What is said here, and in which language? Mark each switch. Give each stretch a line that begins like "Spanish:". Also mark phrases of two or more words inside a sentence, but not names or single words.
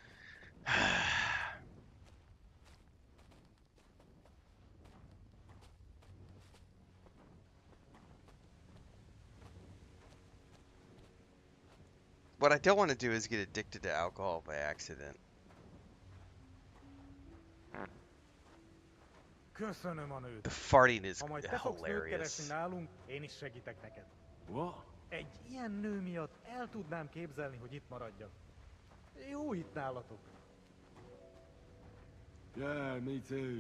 English: What I don't want to do is get addicted to alcohol by accident.
Hungarian: Köszönöm a nőt.
English: The farting is
Hungarian: Ha majd te fogsz nőt keresni
English: hilarious.
Hungarian: nálunk, én is segítek neked.
English: What?
Hungarian: Egy ilyen nő miatt el tudnám képzelni, hogy itt maradjak. Jó itt nálatok.
English: Yeah, me too.